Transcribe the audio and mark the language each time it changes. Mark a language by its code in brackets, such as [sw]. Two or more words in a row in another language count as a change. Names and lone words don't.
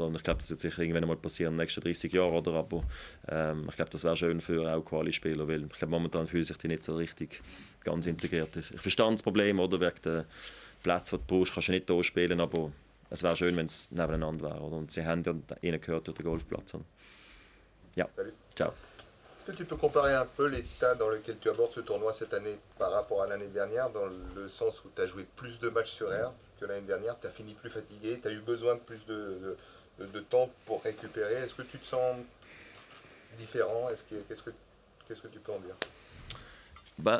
[de] Und ich glaube, das wird sicher irgendwann mal passieren in den nächsten 30 Jahren, oder? Aber ich glaube, das wäre schön für auch Quali-Spieler, weil ich glaube, momentan fühlen sich die nicht so richtig ganz integriert. Ich verstehe das Problem, oder? Wegen der Plätze, die du brauchst, kannst du nicht hier spielen, aber es wäre schön, wenn es nebeneinander wäre, oder? Und sie haben ja ihnen gehört durch den Golfplatz, oder? Ja, ciao. [fr] Est-ce que tu peux comparer un peu l'état dans lequel tu abordes ce tournoi cette année par rapport à l'année dernière, dans le sens où tu as joué plus de matchs sur air que l'année dernière, tu as fini plus fatigué, tu as eu besoin de plus de temps pour récupérer. Est-ce que tu te sens différent? Qu'est-ce que tu peux en dire?